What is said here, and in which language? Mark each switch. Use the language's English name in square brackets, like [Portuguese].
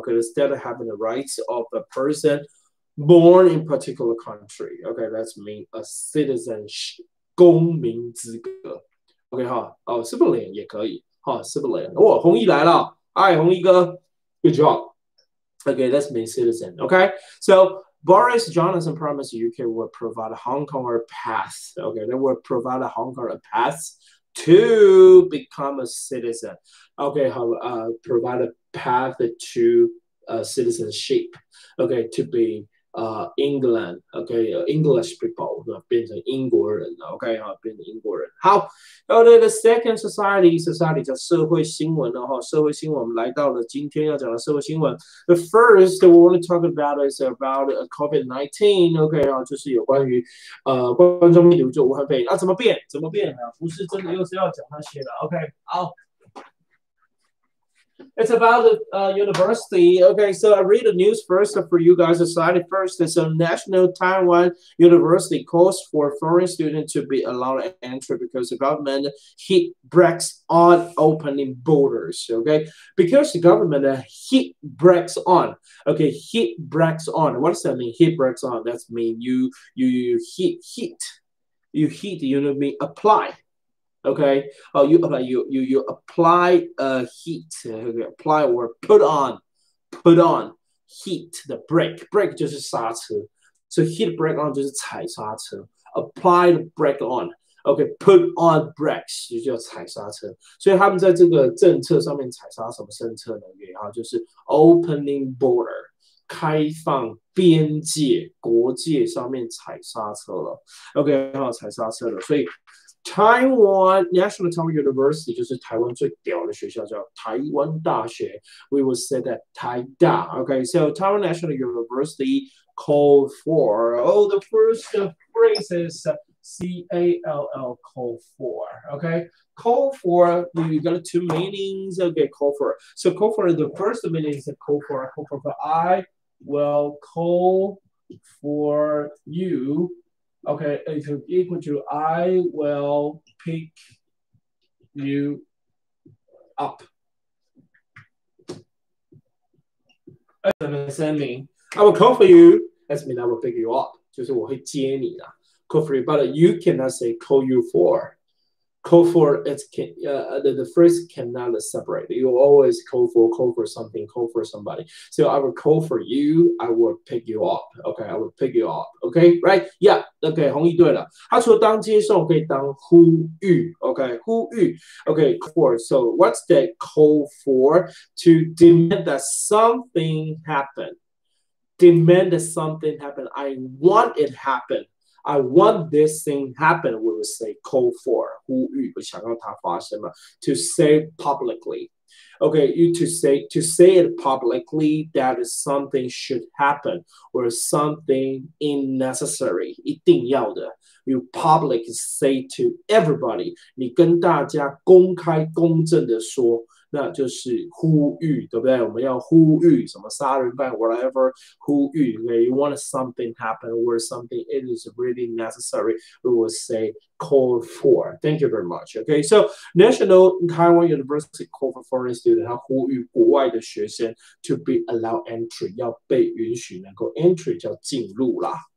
[English] Okay, instead of having the rights of a person born in particular country. Okay, that's mean a citizenship. [Chinese] 公民资格。 OK 哈，哦 civilian 也可以哈 civilian。哦，弘毅来了，嗨，弘毅哥 ， [English] good job。 Okay, that's mean citizen. Okay, so Boris Johnson promised the UK would provide Hong Kong a path. Okay, they would provide a Hong Kong a path to become a citizen. Okay, provide a path to citizenship. Okay, to be England, okay, English people [Chinese] 变成英国人了 [English] ，OK 哈， [Chinese] 变成英国人。好，然后呢， [English] the second society [Chinese] 叫社会新闻了哈，社会新闻我们来到了今天要讲的社会新闻。 [English] The first we want to talk about is about COVID-19，OK 啊， [Chinese] 就是有关于冠状病毒就武汉肺炎啊，怎么变啊？不是真的又是要讲那些的 ，OK 好。 [English] It's about the university. Okay, so I read the news first for you guys. Decided first, it's a national Taiwan university calls for foreign students to be allowed to enter because the government hit brakes on opening borders. Okay, because the government hit brakes on. Okay, hit brakes on. What does that mean? Hit brakes on. That's mean you hit. You know what I mean? Apply. Okay, you apply heat, apply or put on heat the brake [Chinese] 就是刹车 [English] ，so hit brake on [Chinese] 就是踩刹车 [English] ，apply the brake on。OK，put on brakes 就叫踩刹车， [Chinese] 所以他们在这个政策上面踩刹什么政策呢？就是 [English] opening border [Chinese] 开放边界国界上面踩刹车了。 OK， 踩刹车了，所以。 [English] Taiwan National Taiwan University [Chinese] 就是台湾最屌的学校，叫台湾大学。 [English] We will say that [Chinese] 台大。 [English] Okay, so Taiwan National University called for. Oh, the first phrase is CALL, call for. Okay, call for. We got two meanings. Okay, call for. So call for the first meaning is call for. Call for. I will call for you. Okay, it's equal to I will pick you up. Understanding? I will call for you. That means I will pick you up. [Chinese] 就是我会接你啦。 [English] Call for you, but you cannot say call you for. Call for it can the phrase cannot separate. You always call for something, call for somebody. So I will call for you. I will pick you up. Okay, I will pick you up. Okay, right? Yeah. Okay， [Chinese] 弘毅对了。它除了当接送，可以当呼吁。 [English] Okay， 呼吁。Okay, for. So what's that call for? To demand that something happen. Demand that something happen. I want it happen. I want this thing happen. We would say call for 呼吁， [Chinese] 我想让它发生嘛。 [English] To say publicly, okay, you to say it publicly that something should happen or something unnecessary [Chinese] 一定要的。 [English] You public say to everybody， [Chinese] 你跟大家公开公正的说。那就是呼吁，对不对？我们要呼吁什么杀人犯 whatever 呼吁 okay? [English] You want something happen or something it is really necessary, we will say call for. Thank you very much. Okay, so National Taiwan University call for foreign students， [Chinese] 它呼吁国外的学生 [English] to be allowed entry， [Chinese] 要被允许能够 [English] entry 叫进入啦。